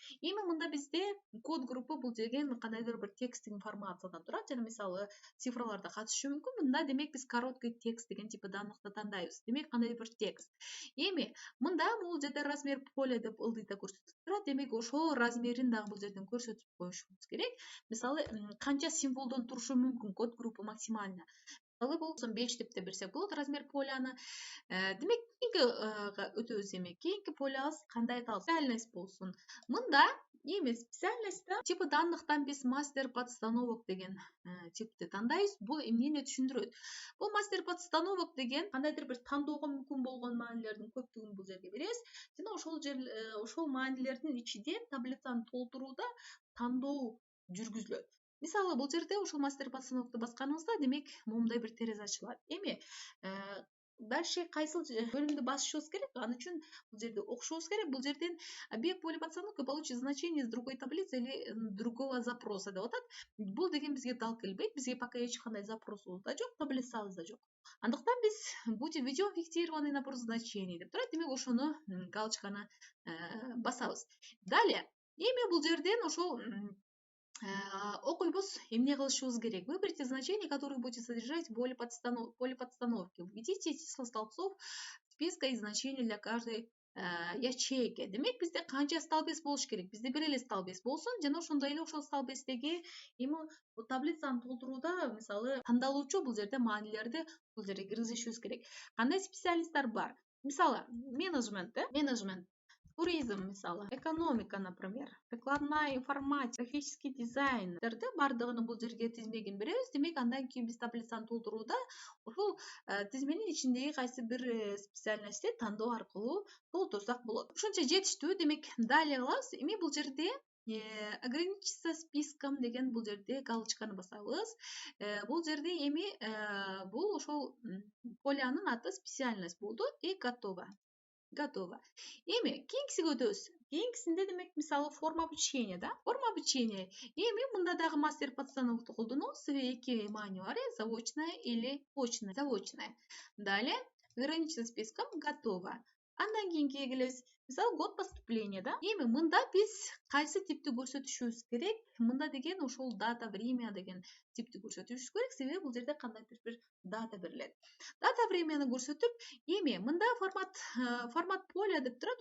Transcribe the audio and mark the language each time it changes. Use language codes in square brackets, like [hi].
[ky] Эми мында бизде код группа бул деген кандайдыр бир тексттик информациядан турат, жана мисалы цифраларда катышы мүмкүн. Мында демек биз короткий текст деген типи даныкты тандайбыз. Демек кандайдыр бир текст. Эми мында бул жерде размер поля деп ылдыйта көрсөтүлүп турат. Демек ошол размерин дагы бул жерден көрсөтүп коюшубуз керек. Мисалы канча символдон турушу мүмкүн код группа максимально. Мисалы бул 5 деп берсек болот размер поляны. Демек кийинки өтөбүз. Эми кийинки полябыз кандай аталат? Специальность болсун. Мында эми специальностьта типи данныктан биз мастер подстановок деген типти тандайбыз. Бул эмнени түшүндүрөт? Бул мастер подстановок деген кандайдыр бир тандоого мүмкүн болгон маанилердин көптүгүн бул жерге беребиз. Жана ошол маанилердин ичинде таблицаны толтурууда тандоо жүргүзүлөт. Мисалы бул жерде ошол мастер подстановокду басканыбызда демек моундай бир терезе ачылат. Эми дальше кайсыл бөлүмдү басышыбыз керек? Ал үчүн бул жерде окушубуз керек. [ru] Бул жерден объект поля подстановки получит значение из другой таблицы или другого запроса деп атат. [ky] Бул деген бизге дал келбейт. Бизге пока эч кандай запросубуз да жок, таблицабыз да жок. Андыктан биз [ru] введем фиксированный набор значений [ky] деп турат. Демек ошону галочканы басабыз. Далее эми бул жерден ошол окуйбуз, эмне кылышыбыз керек? [ru] Выберите значение, которое будет содержать поле подстановки. Введите числа столбцов списка и значения для каждой ячейки. [ky] Демек бизде канча столбец болуш керек? Бизде бир эле столбец болсун, жана ошондой эле ошол столбецтеги эми таблицаны толтурууда мисалы тандалуучу бул жерде маанилерди бул жерге киргизишибиз керек. Кандай специалисттер бар? Мисалы менеджмент, туризм, мисалы экономика, [ru] например, прикладная информатика, графический [ky] дизайнерди бардыгын бул жерге тизмегин беребиз. Демек андан кийин биз таблицаны толтурууда ошол тизменин ичиндеги кайсы бир специальностьти тандоо аркылуу толтурсак болот. Ушунча жетиштүү. Демек далее кылабыз. Эми бул жерде ограничиться списком деген бул жерде галочканы басабыз. Бул жерде эми бул ошол полянын аты специальность болду [ru] и готово. [ky] Эми кийинкисине өтөбүз. Кийинкисинде демек мисалы форма обучения, форма обучения. Эми мында дагы мастер подстановку колдонобуз. Эки маани бар, [ru] заочная или очная. [ky] Далее ограниченным списком готово. Андан кийинкиге келебиз. Мисалы год поступления, Эми мында биз кайсы типти көрсөтүшүбүз керек? Мында деген ошол дата, время деген типти көрсөтүшүбүз керек. Себеби бул жерде кандайдыр бир дата берилет. Дата, времяны көрсөтүп, эми мында формат поля деп турат.